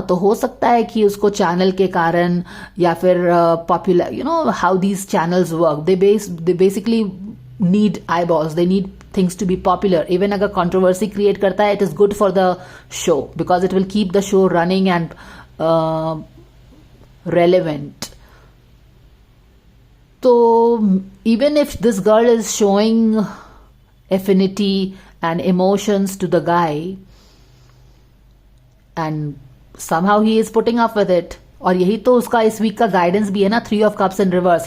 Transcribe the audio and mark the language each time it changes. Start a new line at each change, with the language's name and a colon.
Hindi: तो हो सकता है कि उसको चैनल के कारण या फिर
English: Popular, how these channels work, they basically need eyeballs, they need things to be popular. Even
Hindi: अगर
English: controversy create
Hindi: करता है,
English: it is good for the show because it will keep the show running and relevant. So even if this girl is showing affinity and emotions to the guy and somehow he is putting up with it.
Hindi: और यही तो उसका इस week का guidance भी है ना, 3 of cups in reverse.